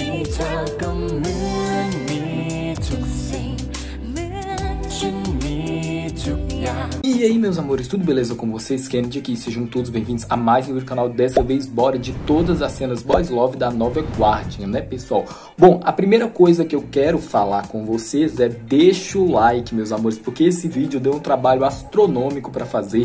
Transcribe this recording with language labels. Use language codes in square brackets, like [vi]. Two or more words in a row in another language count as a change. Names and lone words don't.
[th] เธอก็เหมือนมีทุกสิ่งเหมือนฉันมีทุกอย่าง [pt] E aí, meus amores, tudo beleza com vocês? Kennedy aqui, sejam todos bem-vindos a mais um vídeo do canal. Dessa vez, bora de todas as cenas [en] Boys Love [pt] da nova Guardian, né, pessoal? Bom, a primeira coisa que eu quero falar com vocês é deixa o like, meus amores, porque esse vídeo deu um trabalho astronômico pra fazer.